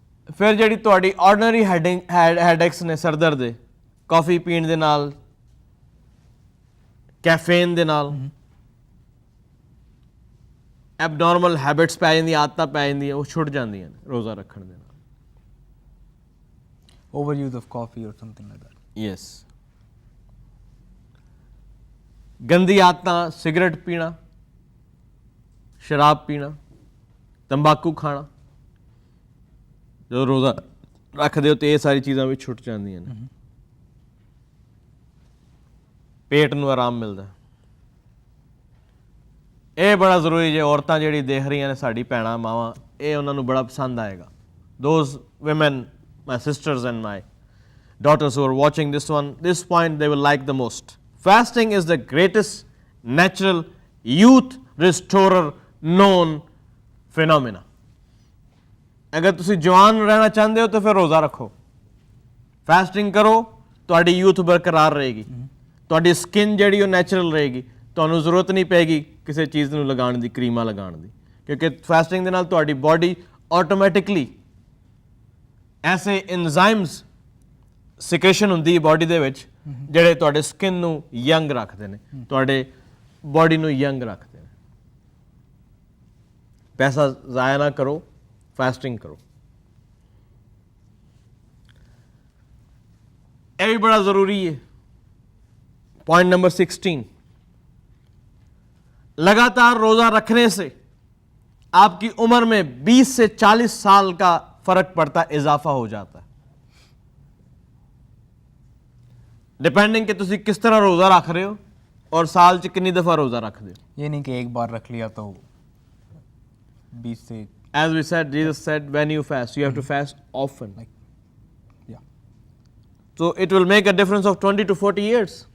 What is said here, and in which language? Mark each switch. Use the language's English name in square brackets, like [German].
[Punjabi] ਫਿਰ ਜਿਹੜੀ ਤੁਹਾਡੀ ਆਰਡੀਨਰੀ ਹੈਡੇਕਸ ਨੇ, ਸਰਦਰਦ ਦੇ, ਕਾਫੀ ਪੀਣ ਦੇ ਨਾਲ, ਕੈਫੇਨ ਦੇ ਨਾਲ, ਐਬਨੋਰਮਲ ਹੈਬਿਟਸ ਪੈ ਜਾਂਦੀਆਂ, ਆਦਤਾਂ ਪੈ ਜਾਂਦੀਆਂ, ਉਹ ਛੁੱਟ ਜਾਂਦੀਆਂ ਨੇ ਰੋਜ਼ਾ ਰੱਖਣ ਦੇ ਨਾਲ। [English] overuse of coffee or something like that. Yes. [Punjabi] ਗੰਦੀ ਆਦਤਾਂ, ਸਿਗਰਟ ਪੀਣਾ, ਸ਼ਰਾਬ ਪੀਣਾ, ਤੰਬਾਕੂ ਖਾਣਾ, ਜਦੋਂ ਰੋਜ਼ਾ ਰੱਖਦੇ ਹੋ ਤੇ ਇਹ ਸਾਰੀ ਚੀਜ਼ਾਂ ਵੀ ਛੁੱਟ ਜਾਂਦੀਆਂ ਨੇ। ਪੇਟ ਨੂੰ ਆਰਾਮ ਮਿਲਦਾ। ਇਹ ਬੜਾ ਜ਼ਰੂਰੀ ਜੇ ਔਰਤਾਂ ਜਿਹੜੀ ਦੇਖ ਰਹੀਆਂ ਨੇ, ਸਾਡੀ ਭੈਣਾਂ ਮਾਵਾਂ, ਇਹ ਉਹਨਾਂ ਨੂੰ ਬੜਾ ਪਸੰਦ ਆਏਗਾ। [English] Those women, my sisters and my daughters who are watching this point, they will like the most. Fasting is the greatest natural youth restorer known phenomena. [Punjabi] ਅਗਰ ਤੁਸੀਂ ਜਵਾਨ ਰਹਿਣਾ ਚਾਹੁੰਦੇ ਹੋ ਤਾਂ ਫਿਰ ਰੋਜ਼ਾ ਰੱਖੋ, ਫਾਸਟਿੰਗ ਕਰੋ, ਤੁਹਾਡੀ ਯੂਥ ਬਰਕਰਾਰ ਰਹੇਗੀ, ਤੁਹਾਡੀ ਸਕਿਨ ਜਿਹੜੀ ਉਹ ਨੈਚੁਰਲ ਰਹੇਗੀ, ਤੁਹਾਨੂੰ ਜ਼ਰੂਰਤ ਨਹੀਂ ਪਏਗੀ ਕਿਸੇ ਚੀਜ਼ ਨੂੰ ਲਗਾਉਣ ਦੀ, ਕਰੀਮਾਂ ਲਗਾਉਣ ਦੀ, ਕਿਉਂਕਿ ਫਾਸਟਿੰਗ ਦੇ ਨਾਲ ਤੁਹਾਡੀ ਬਾਡੀ ਆਟੋਮੈਟਿਕਲੀ ਐਸੇ ਐਂਜ਼ਾਈਮਸ ਸਿਕ੍ਰੇਸ਼ਨ ਹੁੰਦੀ ਹੈ ਬਾਡੀ ਦੇ ਵਿੱਚ ਜਿਹੜੇ ਤੁਹਾਡੇ ਸਕਿਨ ਨੂੰ ਯੰਗ ਰੱਖਦੇ ਨੇ, ਤੁਹਾਡੇ ਬਾਡੀ ਨੂੰ ਯੰਗ ਰੱਖਦੇ ਨੇ। ਪੈਸਾ ਜ਼ਾਇਆ ਨਾ ਕਰੋ, ਫਾਸਟਿੰਗ ਕਰੋ। ਇਹ ਵੀ ਬੜਾ ਜ਼ਰੂਰੀ ਹੈ। [Hindi] पॉइंट नंबर 16, लगातार रोजा रखने से आपकी उम्र में 20 से 40 साल का फर्क पड़ता है, इजाफा हो जाता है, डिपेंडिंग कि तुसी किस तरह रोजा रख रहे हो और साल च कितनी दफा रोजा रखते हो। ये नहीं कि एक बार रख लिया तो 20 से, [English] as we said, Jesus said when you fast you have to fast often, like, yeah, So it will make a difference of 20 to 40 years.